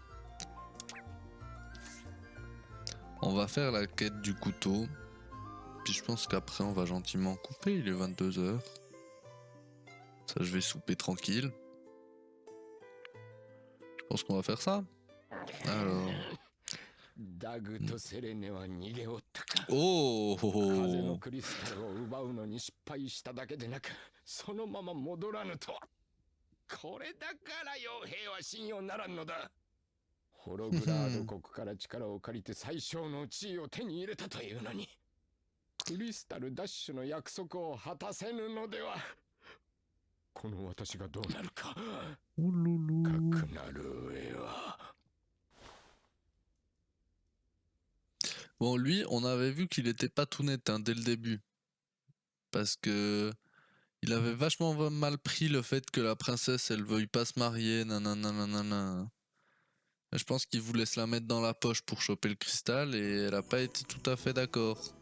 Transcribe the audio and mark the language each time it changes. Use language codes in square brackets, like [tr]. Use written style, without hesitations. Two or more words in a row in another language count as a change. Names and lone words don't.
[fr] On va faire la quête du couteau. Puis je pense qu'après on va gentiment couper, il est 22 h. Ça, je vais souper tranquille. Je pense qu'on va faire ça. Alors. [ja] ダグとセレネは逃げおったか。 Oh, 風のクリスタルを奪うのに失敗しただけでなく、そのまま戻らぬとは。これだから傭兵は信用ならんのだ。ホログラード国から力を借りて最小の地位を手に入れたというのに、クリスタルダッシュの約束を果たせぬのでは。この私がどうなるか。かくなる上は。 [fr] Bon, lui, on avait vu qu'il était pas tout net hein, dès le début. Parce que il avait vachement mal pris le fait que la princesse, elle veuille pas se marier, nanana. Je pense qu'il voulait se la mettre dans la poche pour choper le cristal et elle a pas été tout à fait d'accord.